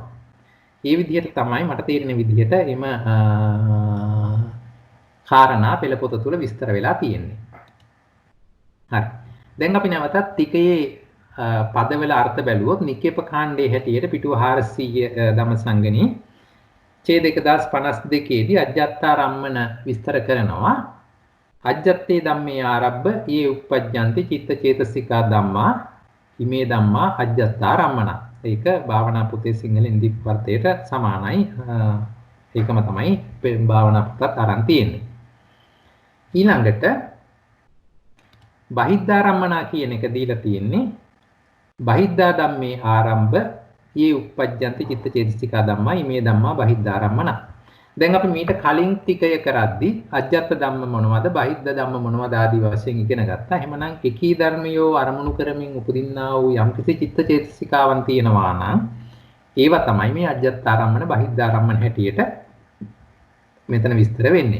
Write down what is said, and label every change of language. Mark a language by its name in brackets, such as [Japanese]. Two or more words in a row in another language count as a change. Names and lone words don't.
[Sinhala] ඒ විදිහට තමයි මට තේරෙන විදිහට එම කාරණා පෙළපොත තුල විස්තර වෙලා තියෙන්නේ. හරි. දැන් අපි නැවතත් ටිකේ පදවල අර්ථ බැලුවොත් නික්කේප කාණ්ඩයේ හැටියට පිටුව 400 ධම්මසංගණී ඡේද 1052 දී අජ්ජත්තාරම්මන විස්තර කරනවා. [Pali] අජ්ජත්තේ ධම්මේ ආරබ්බ යේ උප්පජ්ජන්ති චිත්ත චේතසිකා ධම්මා ඉමේ ධම්මා අජ්ජත්තාරම්මන. [Sinhala] ඒක භාවනා පොතේ සිංහලෙන් දීපවර්තයට සමානයි. ඒකම තමයි භාවනා පොතත් අරන් තියෙන්නේ. ඊළඟට බහිද්ධාරම්මනා කියන එක දීලා තියෙන්නේ [Pali] බහිද්ධා ධම්මේ ආරම්භ යේ උප්පජ්ජන්ති චිත්ත චේතසිකා ධම්මා ඉමේ ධම්මා බහිද්ධාරම්මන. [Sinhala] දැන් අපි මීට කලින් ටිකය කරද්දී [Pali] අජ්ජත් ධම්ම [Sinhala] මොනවද [Pali] බහිද්ධ ධම්ම [Sinhala] මොනවද ආදී වශයෙන් ඉගෙන ගත්තා. එහෙමනම් එකී ධර්මියෝ අරමුණු කරමින් උපදින්නා වූ යම්කිසි චිත්ත චේතසිකාවන් තියෙනවා නම් ඒවා තමයි මේ [Pali] අජ්ජත්තාරම්මන බහිද්ධාරම්මන [Sinhala] හැටියට මෙතන විස්තර වෙන්නේ.